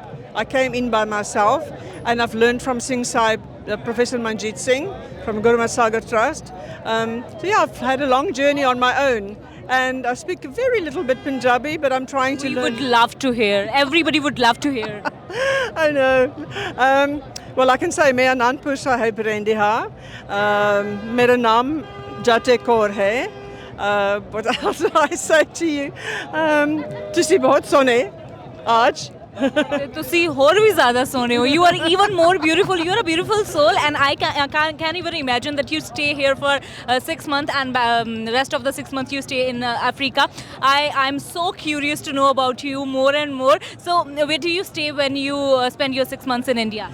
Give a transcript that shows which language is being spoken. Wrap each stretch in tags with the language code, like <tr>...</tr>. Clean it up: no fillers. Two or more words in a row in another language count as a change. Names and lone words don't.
<en>I came in by myself, and I've learned from Singh Sahib, Professor Manjeet Singh from Gurmat Sagar Trust. So yeah, I've had a long journey on my own. And I speak very little bit Punjabi, but I'm trying to learn. We would love to hear. Everybody would love to hear. I know. Well, I can say</en> <pa>मैं Anandpur Sahib रहंदी हाँ.</pa> <hi>मेरा नाम जाटे कौर है.</hi> <en>What else do I say to you?</en> <pa>ਤੁਸੀਂ ਬਹੁਤ ਸੋਹਣੇ आज. ਤੁਸੀਂ ਹੋਰ ਵੀ ਜ਼ਿਆਦਾ ਸੋਹਣੇ ਹੋ.</pa> <en>You are even more beautiful. You are a beautiful soul, and I can't even imagine that you stay here for 6 months, and rest of the 6 months you stay in Africa. I'm so curious to know about you more and more. So, where do you stay when you spend your 6 months in India?</en>